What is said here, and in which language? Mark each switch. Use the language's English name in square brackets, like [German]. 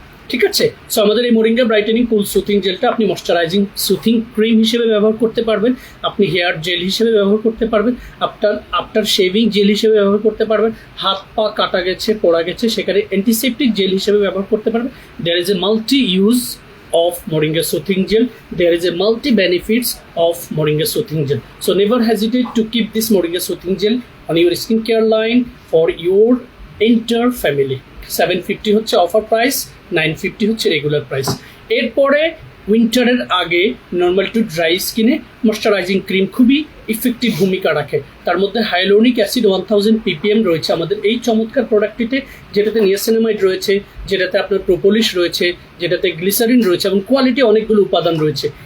[Bangla] ঠিক আছে, সো আমাদের এই মোরিঙ্গা ব্রাইটেনিং কুল সুথিং জেলটা আপনি ময়শ্চারাইজিং সুথিং ক্রিম হিসেবে ব্যবহার করতে পারবেন, আপনি হেয়ার জেল হিসেবে ব্যবহার করতে পারবেন, আফটার শেভিং জেল হিসেবে ব্যবহার করতে পারবেন, হাত পা কাটা গেছে পোড়া গেছে সেখানে অ্যান্টিসেপটিক জেল হিসেবে ব্যবহার করতে পারবেন। [English] There is a multi use of Moringa Soothing Gel. There is a multi benefits of Moringa Soothing Gel. So never hesitate to keep this Moringa Soothing Gel on your skincare line for your entire family. [Bangla] 750 হচ্ছে offer price, 950 হচ্ছে regular price. এরপরে উইন্টারের আগে normal to dry স্কিনে moisturising cream খুবই effective ভূমিকা রাখে। তার মধ্যে হাইলোনিক অ্যাসিড 1000 ppm রয়েছে আমাদের এই চমৎকার প্রোডাক্টটিতে, যেটাতে নিয়াসিনামাইড রয়েছে, যেটাতে আপনার প্রোপোলিশ রয়েছে, যেটাতে গ্লিসারিন রয়েছে, এবং কোয়ালিটি অনেকগুলো উপাদান রয়েছে।